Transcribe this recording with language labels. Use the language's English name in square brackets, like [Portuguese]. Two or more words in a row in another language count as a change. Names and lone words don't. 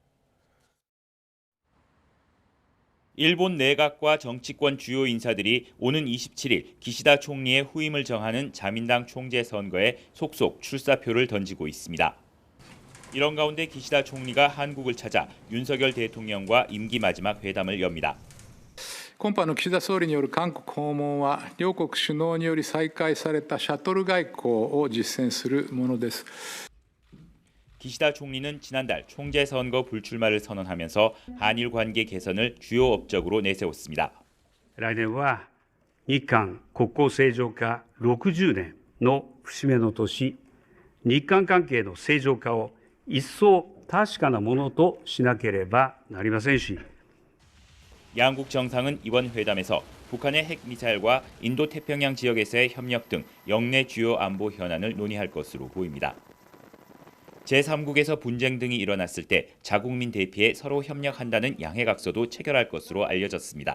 [Korean] 일본 내각과 정치권 주요 인사들이 오는 27일 기시다 총리의 후임을 정하는 자민당 총재 선거에 속속 출사표를 던지고 있습니다. 이런 가운데 기시다 총리가 한국을 찾아 윤석열 대통령과 임기 마지막 회담을 엽니다. [Japanese] 今般の岸田総理による韓国訪問は両国首脳により再開されたシャトル外交を実践するものです。 [Korean] 기시다 총리는 지난달 총재 선거 불출마를 선언하면서 한일 관계 개선을 주요 업적으로 내세웠습니다. [Japanese] 来年は日韓国交正常化60年の節目の年、日韓関係の正常化を一層確かなものとしなければなりませんし [Korean] 양국 정상은 이번 회담에서 북한의 핵미사일과 인도태평양 지역에서의 협력 등 영내 주요 안보 현안을 논의할 것으로 보입니다. 제3국에서 분쟁 등이 일어났을 때 자국민 대피에 서로 협력한다는 양해각서도 체결할 것으로 알려졌습니다.